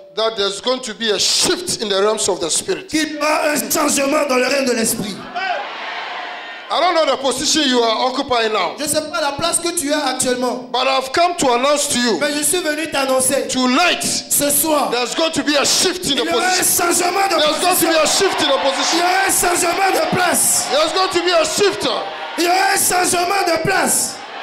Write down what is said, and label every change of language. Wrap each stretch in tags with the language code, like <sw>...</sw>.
<en>that there's going to be a shift in the realms of the spirit.</en> <fr>qu'il y aura un changement dans le règne de l'esprit.</fr> <en>I don't know the position you are occupying now,</en> <fr>Je ne sais pas la place que tu as actuellement,</fr> <en>but I've come to announce to you</en> <fr>mais je suis venu t'annoncer</fr> <en>tonight</en> <fr>ce soir.</fr> <en>there's going to be a shift in</en> <fr>Il</fr> <en>the</en> <fr>y aura un</fr> <en>position.</en> <fr>changement de</fr> <en>There's going to</en> <fr>position.</fr> <en>be a shift in the</en> <fr>Il y</fr> <en>position.</en> <fr>aura un changement de place.</fr> <en>There's going to be a shift.</en> <fr>Il y aura un changement de place.</fr>